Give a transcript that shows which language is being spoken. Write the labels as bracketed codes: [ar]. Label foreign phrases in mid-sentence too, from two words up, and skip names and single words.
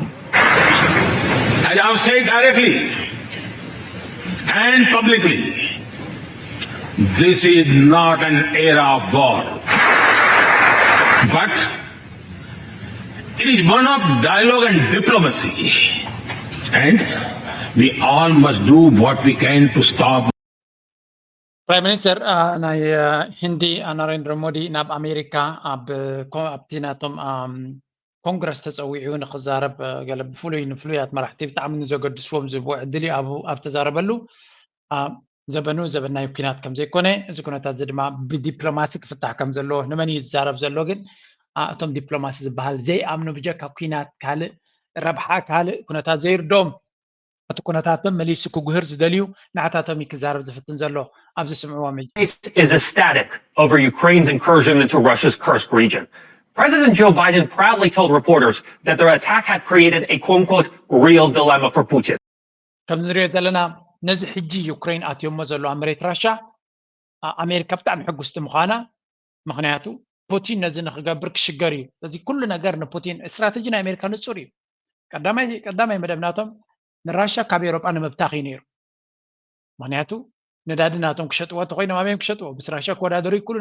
[en] As I have said directly and publicly, this is not an era of war, but it is one of dialogue and diplomacy, and we all must do what we can to stop. Prime Minister [ti] ናይ ሂንዲ ናሬንድራ ሞዲ ናብ ኣሜሪካ ኣብቲ ናቶም ኮንግረስ ተፀዊዑ ንክዛረብ ገለ ብፍሉያት መራሕቲ ብጣዕሚ ንዘገድስዎም ዝህብዎ ዕድል እዩ ኣብ ተዛረበሉ ዘበኑ ዘበን ናይ ኩናት ከም ዘይኮነ እዚ ኩነታት እዚ ድማ ብዲፕሎማሲ ክፍታሕ ከም ዘለዎ ንመን እዩ ዝዛረብ ዘሎ ግን እቶም ዲፕሎማሲ ዝበሃል ዘይኣምኑ ብጀካ ኩናት ካልእ ረብሓ ካልእ ኩነታት ዘይርድኦም እቲ ኩነታቶም መሊሱ ክጉህር ዝደልዩ ንዓታቶም ክዛረብ ዝፍትን ዘሎ ኣብዚ ስምዕዎም [en] is ecstatic over Ukraine's incursion into Russia's Kursk region. President Joe Biden proudly told reporters that their attack had created a quote-unquote real dilemma for Putin. [ti] ከም ንሪኦ ዘለና ነዚ ሕጂ ዩክሬን ኣትዮሞ ዘሎ ኣብ መሬት ራሻ ኣሜሪካ ብጣዕሚ ሕጉስቲ ምዃና ምክንያቱ ፑቲን ነዚ ንክገብር ክሽገር እዩ ስለዚ ኩሉ ነገር ንፑቲን እስትራቴጂ ናይ ኣሜሪካ ንፁር እዩ ቀዳማይ መደብናቶም ንራሻ ካብ ኤሮጳ ንምብታኽ እዩ ነይሩ ምክንያቱ ነዳዲ ናቶም ክሸጥዎ ተኮይኖም ኣበዮም ክሸጥዎ ምስ ራሻ ክወዳደሩ ይክእሉን